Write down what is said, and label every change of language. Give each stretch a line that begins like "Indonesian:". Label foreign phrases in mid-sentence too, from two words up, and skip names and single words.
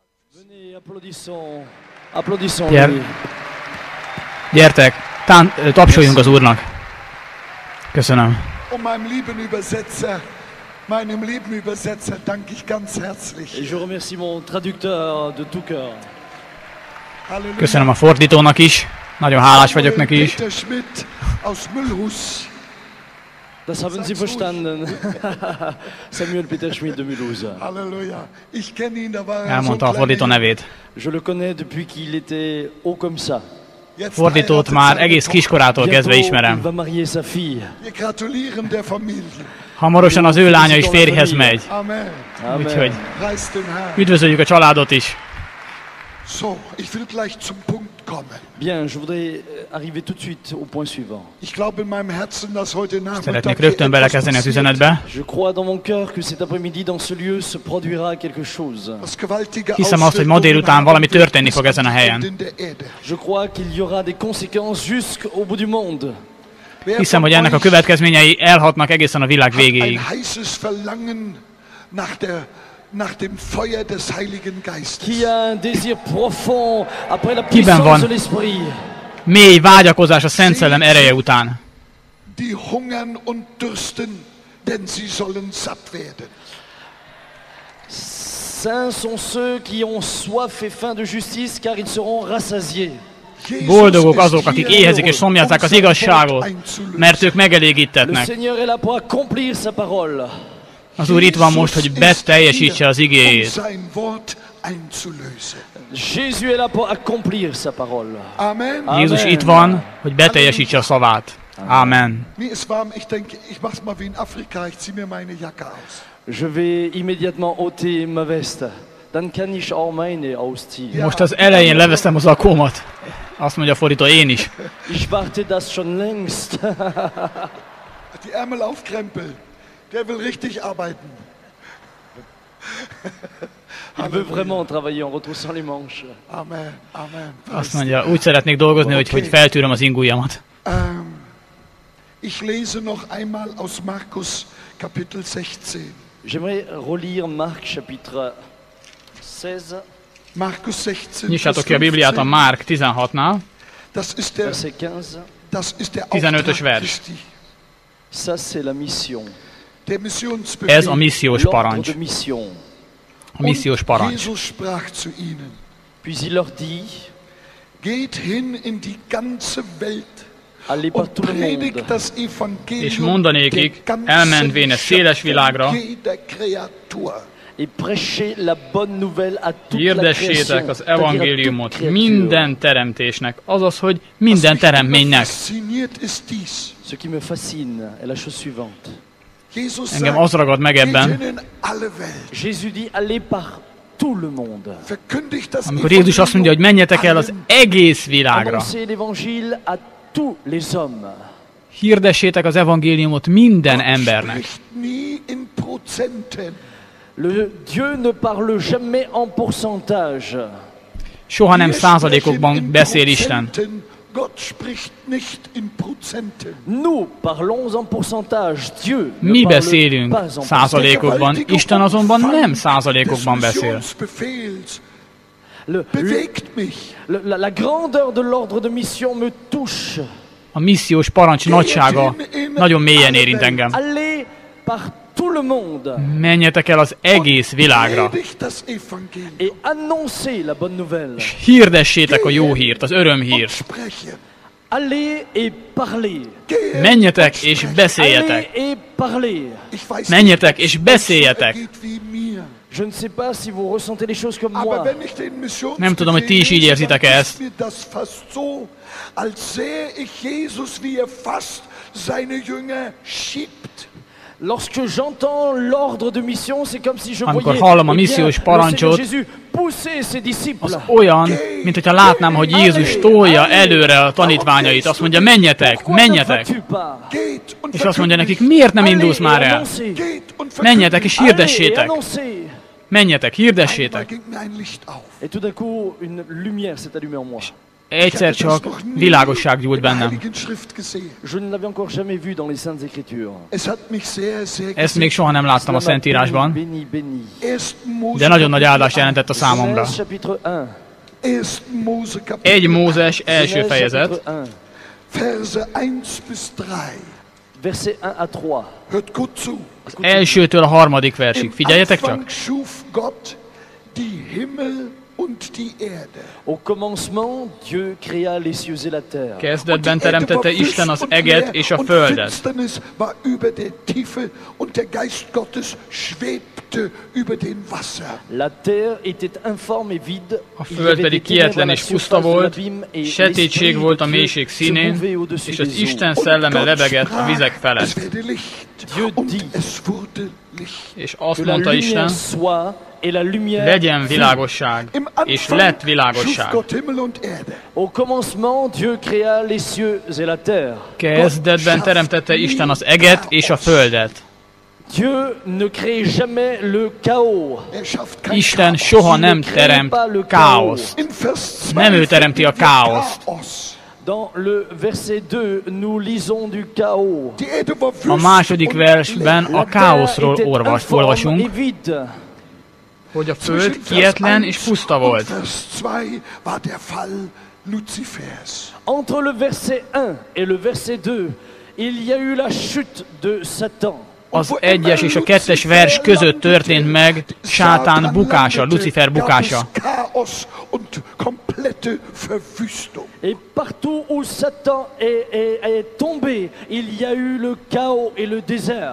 Hungarian: Gyertek, tapsoljunk az Úrnak. Köszönöm.
German: Meinem lieben Übersetzer danke ich ganz herzlich.
French: Et je remercie mon traducteur de tout cœur.
Hungarian: Köszönöm a fordítónak is. Nagyon hálás vagyok neki is.
German: Peter Schmidt aus Müllhus. Das haben Sie verstanden. Samuel Peter Schmidt de Mulhouse. Halleluja. Ich kenne ihn, da war
Hungarian: Elmondta a fordító nevét.
French: Je le connais depuis qu'il était haut comme ça.
Hungarian: Fordítót már egész kiskorától kezdve ismerem.
French: Il va marier sa fille.
German: Wir gratulieren der Familie.
Hungarian: Hamarosan az ő lánya is férjhez megy. Amen. Úgyhogy
German: Preis den Herrn.
Hungarian: üdvözöljük a családot is.
German: So, ich will gleich zum Punkt kommen.
French: Bien, je voudrais arriver tout de suite au point suivant.
German: Ich glaube in meinem Herzen, dass heute Nachmittag
Hungarian: Szeretnék rögtön belekezdeni az üzenetbe.
French: Je crois dans mon cœur que cet après-midi dans ce lieu se produira quelque chose.
Hungarian: Hiszem azt, hogy ma délután valami történni fog ezen a helyen.
French: Je crois qu'il y aura des conséquences jusqu'au bout du monde.
Hungarian: Hiszem, hogy ennek a következményei elhatnak egészen a világ végéig.
German: Nach dem Feuer des Heiligen Geistes.
French: Qui a un désir profond après la puissance de l'Esprit.
Hungarian: Mély vágyakozás a Szent Szellem ereje után.
German: Die hungern und dürsten, denn sie sollen satt werden.
French: Saints sont ceux qui ont soif et faim de justice, car ils seront rassasiés.
Hungarian: Boldogok azok, akik éhezik és szomjazzák az igazságot, mert ők megelégítetnek.
French: Le Seigneur est là pour accomplir sa parole.
Hungarian: Az Úr itt van most, hogy beteljesítse az igéjét.
French: Jézus est là pour accomplir sa parole. Amen.
Hungarian: Jézus itt van, hogy beteljesítse a szavát. Amen.
German: Mir ist warm, ich denke, ich mach's mal wie in Afrika, ich zieh mir meine Jacke aus.
French: Je vais immédiatement ôter ma veste.
German: Dan kann ich auch meine ausziehen.
Hungarian: Most az elején leveszem az akómat. Azt mondja a fordító, én is.
German: Ich warte das schon längst. Die Ärmel aufkrempeln. Der will richtig arbeiten.
French: Il veut vraiment travailler en retroussant les manches. Amen, amen.
Hungarian: Azt mondja, úgy szeretnék dolgozni, hogy feltűröm az ingujjamat.
German: Ich lese noch einmal aus Markus Kapitel 16.
French: J'aimerais relire Marc chapitre 16.
German: Markus 16.
Hungarian: Nyissátok ki a Bibliát a Márk 16-nál.
German: Das ist der
Hungarian: 15-ös vers.
French: Ça c'est la mission.
Hungarian: Ez a missziós parancs. A missziós parancs.
German: Jesus sprach zu ihnen.
French: Puis il leur dit:
German: Geht hin in die ganze Welt. Und predigt das Evangelium
Hungarian: és mondanékik, elmenvén a széles világra, hirdessétek az evangéliumot minden teremtésnek, azaz, hogy minden teremtménynek.
French: Ce qui me fascine est la chose suivante.
Hungarian: Engem az ragad meg ebben,
French: Jésus dit allez par tout le monde.
Hungarian: amikor Jézus azt mondja, hogy menjetek el az egész világra.
French: Annoncez l'évangile à tous les hommes.
Hungarian: Hirdessétek az evangéliumot minden embernek.
French: Le Dieu ne parle jamais en pourcentage.
Hungarian: Soha nem százalékokban beszél Isten.
French: Nous parlons en pourcentage. Dieu
Hungarian: Mi beszélünk százalékokban, Isten azonban nem százalékokban beszél.
French: La grandeur de l'ordre de mission me touche.
Hungarian: A missziós parancs nagysága nagyon mélyen érint engem.
French: Allez par tout le monde.
Hungarian: Menjetek el az egész világra.
French: Et annoncez la bonne nouvelle.
Hungarian: És hirdessétek a jó hírt, az örömhírt.
French: Allez et parlez.
Hungarian: Menjetek és beszéljetek.
French: Allez et parlez.
Hungarian: Menjetek és beszéljetek.
French: Je ne sais pas si vous ressentez les choses comme moi.
Hungarian: Nem tudom, hogy ti is így érzitek ezt.
French: Lorsque j'entends l'ordre de mission, c'est comme si je
Hungarian: Amikor hallom a missziós parancsot, az olyan, mint hogyha látnám, hogy Jézus tolja előre a tanítványait. Azt mondja, menjetek, menjetek. És azt mondja nekik, miért nem indulsz már el? Menjetek és hirdessétek. Menjetek, hirdessétek. egyszer csak világosság gyújt bennem.
French: Je ne l'avais encore jamais vu dans les Saintes Écritures.
Hungarian: Ezt még soha nem láttam a Szentírásban, de nagyon nagy áldást jelentett a számomra.
French: Chapitre 1.
Hungarian: 1 Mózes első fejezet,
German: Verse 1 bis 3.
French: Verset 1 à 3.
German: Hört gut zu.
Hungarian: az elsőtől a 3. versig.
German: Im
Hungarian: Figyeljetek csak!
German: Anfang schuf Gott die Himmel und die Erde.
French: Au commencement, Dieu créa les cieux et la terre.
Hungarian: Kezdetben teremtette Isten az eget és a földet.
German: Finsternis war über der Tiefe und der Geist Gottes schwebte über den Wasser.
French: La terre était informe et vide.
Hungarian: A föld pedig kietlen és puszta volt, sötétség volt a mélység színén, és az Isten szelleme lebegett a vizek
German: Es
Hungarian: felett.
German: werde Licht.
French: Dieu
German: Und
French: dit
German: es wurde Licht.
Hungarian: És azt
French: que la
Hungarian: mondta Isten,
French: lumière soit et la lumière
Hungarian: legyen
French: fut.
Hungarian: világosság,
German: Im
Hungarian: és
German: Anfang
Hungarian: lett
German: schuf
Hungarian: világosság.
German: Gott Himmel und Erde.
French: Au commencement, Dieu créa les cieux et la terre.
Hungarian: Kezdetben teremtette Isten az eget és a földet.
French: Dieu ne crée jamais le chaos.
German: Er schafft kein
Hungarian: Isten
German: Chaos.
Hungarian: soha nem teremt káoszt.
German: In Vers 2
Hungarian: Nem ő teremti a
German: finden wir
Hungarian: káoszt. Chaos.
French: Dans le verset 2, nous lisons du chaos.
German: Die Erde war
Hungarian: A
German: wüst
Hungarian: második
German: und
Hungarian: versben
German: leer.
Hungarian: a káoszról
French: était informe
Hungarian: olvasunk,
French: et vide.
Hungarian: hogy a
German: Zwischen
Hungarian: föld
German: Vers
Hungarian: kietlen
German: 1
Hungarian: és puszta
German: und
Hungarian: volt.
German: Vers 2 war der Fall Luzifers.
French: Entre le verset 1 et le verset 2, il y a eu la chute de Satan.
Hungarian: Az 1-es és a 2-es vers között történt meg Sátán bukása, Lucifer bukása.
German: Chaos und komplette Verwüstung.
French: Et partout où Satan est tombé, il y a eu le chaos et le désert.